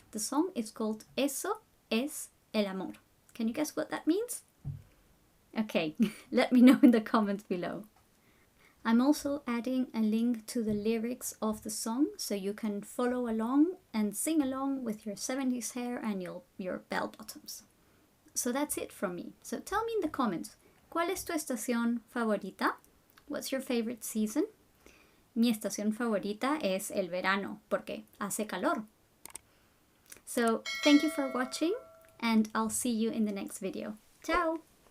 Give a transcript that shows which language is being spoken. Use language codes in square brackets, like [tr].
[en] The song is called Eso es el amor. Can you guess what that means? Okay, let me know in the comments below. I'm also adding a link to the lyrics of the song so you can follow along and sing along with your 70s hair and your bell bottoms. So that's it from me. So tell me in the comments, [es] ¿cuál es tu estación favorita? [en] What's your favorite season? [es] Mi estación favorita es el verano porque hace calor. [en] So thank you for watching and I'll see you in the next video. Ciao!